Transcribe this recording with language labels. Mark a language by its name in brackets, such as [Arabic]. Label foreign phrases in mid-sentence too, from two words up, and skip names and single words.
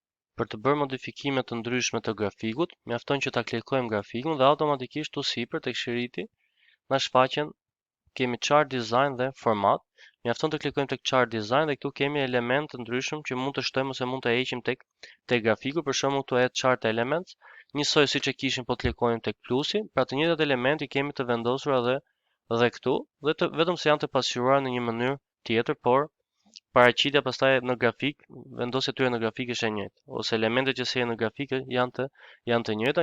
[Albanian] Për të bërë modifikime të ndryshme të grafikut, mjafton që ta klikojmë grafikun dhe automatikisht tu sipër tek shëriti na shfaqen kemi [English] chart design [Albanian] dhe format. Mjafton të klikojmë tek [English] chart design [Albanian] dhe këtu kemi elementë të ndryshëm që mund të shtojmë ose mund të heqim tek grafiku. Për shembull këtu [English] add chart elements, [Albanian] njësoj siç e kishim po të klikojmë tek plusi, pra të njëjtat elemente i kemi të vendosura dhe këtu dhe vetëm se janë të pasqyruar në një mënyrë tjetër, por paraqitja pastaj në grafik, vendosja e tyre në grafik është e njëjtë, ose elementet që sjellin në grafik janë të njëjta.